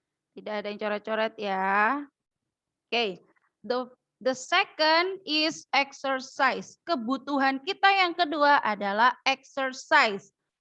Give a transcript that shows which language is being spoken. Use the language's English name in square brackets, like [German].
[Indonesian] Tidak ada yang coret-coret ya. [English] Oke, the second is exercise. [Indonesian] Kebutuhan kita yang kedua adalah exercise.